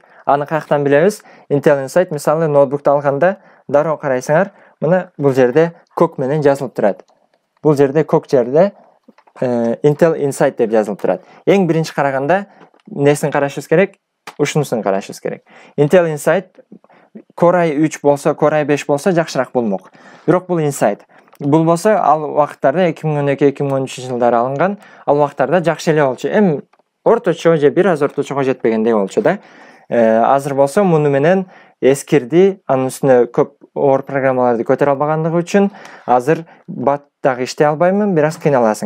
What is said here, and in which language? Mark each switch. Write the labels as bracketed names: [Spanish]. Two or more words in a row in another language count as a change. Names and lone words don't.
[Kyrgyz] Аны каяктан билебиз? Intel Inside мисалы ноутбукту алганда дароо карайсыңар, мына бул жерде көк менен жазылып турат. Бул жерде көк жерде Intel Inside деп жазылып турат. Эң биринчи караганда несин карашыбыз керек? Ушунусун карашыбыз керек. Intel Inside Core i3 болсо, Core i5 болсо жакшыраак болмок. Бирок бул Inside. Бул болсо ал убакыттарда 2012-2013 жылдары алынган, ал убакыттарда жакшы эле болчу. Эми орточо же бир аз орточого жетпегендей болчу да. Азыр болсо муну менен эскирди, анын үстүнө көп оор программаларды көтөрө албагандыгы үчүн азыр бат дагы иштей албаймын, бир аз кыйналасың.